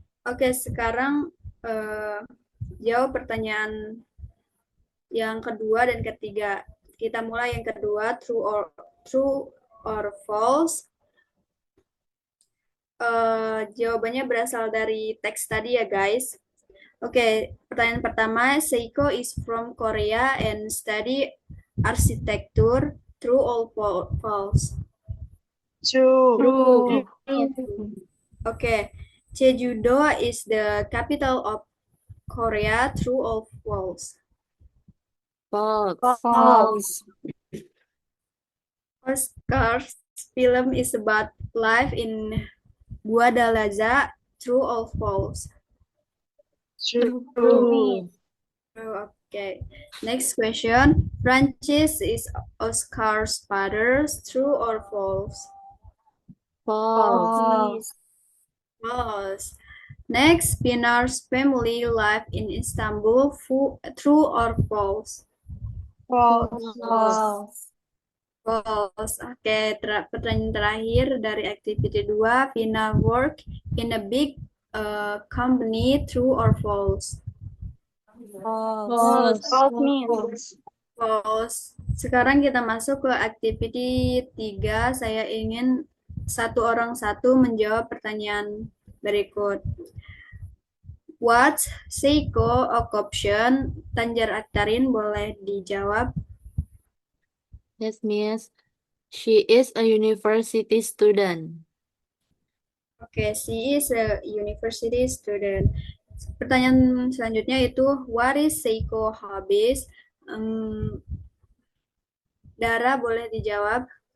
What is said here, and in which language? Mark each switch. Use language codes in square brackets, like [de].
[id] Oke, sekarang jawab pertanyaan yang kedua dan ketiga. Kita mulai yang kedua, [en] true or false. [id] Jawabannya berasal dari teks tadi ya guys. Oke, pertanyaan pertama, [en] Seiko is from Korea and study architecture. True or false? True. Oke, Jeju-do is the capital of Korea. True or false? False. Oscar's film is about life in Guadalajara. True or false? True. True. Okay. Next question. Francis is Oscar's father. True or false? False. False. Next, Pinar's family live in Istanbul. True or false? False. False. [id] Oke, pertanyaan terakhir dari activity 2. [en] Pinar work in a big company. True or false? False. False. [id] Sekarang kita masuk ke activity 3. Saya ingin satu orang satu menjawab pertanyaan berikut. [en] What's Seiko occupation? [id] Tanjar Aktarin boleh dijawab. [en] Yes, Miss. She is a university student. Oke, she is a university student. [id] Pertanyaan selanjutnya itu, [en] what is Seiko hobbies? [id] Dara boleh dijawab.